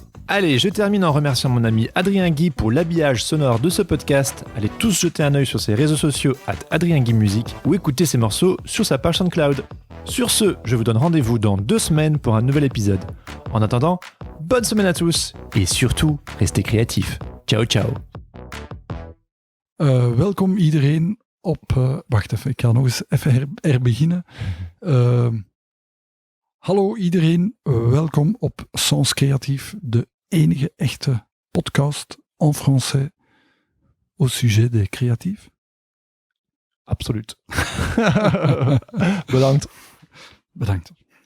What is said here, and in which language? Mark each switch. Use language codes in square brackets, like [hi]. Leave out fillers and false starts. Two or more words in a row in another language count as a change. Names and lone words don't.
[fr] Allez, je termine en remerciant mon ami Adrien Guy pour l'habillage sonore de ce podcast. Allez tous jeter un œil sur ses réseaux sociaux @AdrienGuy_Music ou écouter ses morceaux sur sa page SoundCloud. Sur ce, je vous donne rendez-vous dans 2 semaines pour un nouvel épisode. En attendant, bonne semaine à tous et surtout, restez créatifs. [it] Ciao ciao. [nl] Welkom iedereen op... wacht even, ik ga nog eens even herbeginnen. Hallo iedereen, welkom op Sens Créatif, de enige echte podcast [fr] en français au sujet des créatifs. [nl] Absoluut. Bedankt. Bedankt.